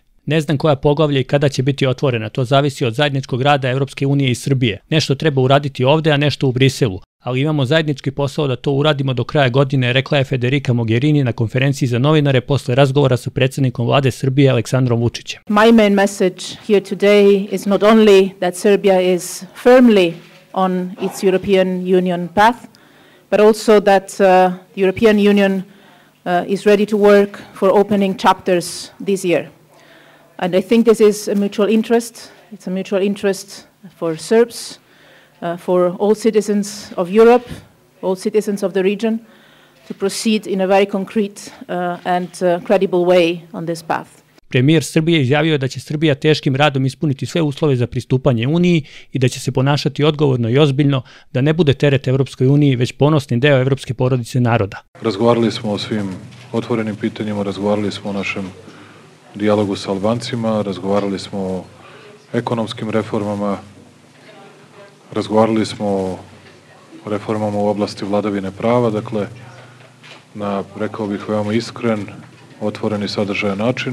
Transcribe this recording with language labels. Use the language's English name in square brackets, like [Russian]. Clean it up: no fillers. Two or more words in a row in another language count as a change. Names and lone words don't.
[Serbian] Ne znam koja poglavlja i kada će biti otvorena, to zavisi od zajedničkog rada Evropske unije i Srbije. Nešto treba uraditi ovde, a nešto u Briselu. Ali imamo zajednički posao da to uradimo do kraja godine, rekla je Federica Mogherini na konferenciji za novinare posle razgovora sa predsjednikom vlade Srbije Aleksandrom Vučićem. [English] My main message here today is not only that Serbia is firmly on its European Union path, but also that the European Union is ready to work for opening chapters this year. And I think this is a mutual interest. It's a mutual interest for Serbs, for all citizens of Europe, all citizens of the region, to proceed in a very concrete and credible way on this path. [Serbian] Premijer Srbije izjavio je da će Srbija teškim radom ispuniti sve uslove za pristupanje Uniji i da će se ponašati odgovorno i ozbiljno, da ne bude teret Evropskoj uniji, već ponosni deo evropske porodice naroda. Razgovarali smo o svim otvorenim pitanjima, razgovarali smo o našem dijalogu sa Albancima, razgovarali smo o ekonomskim reformama, razgovarali smo o reformama u oblasti vladavine prava, dakle, na, rekao bih, veoma iskren, otvoren i sadržajan način.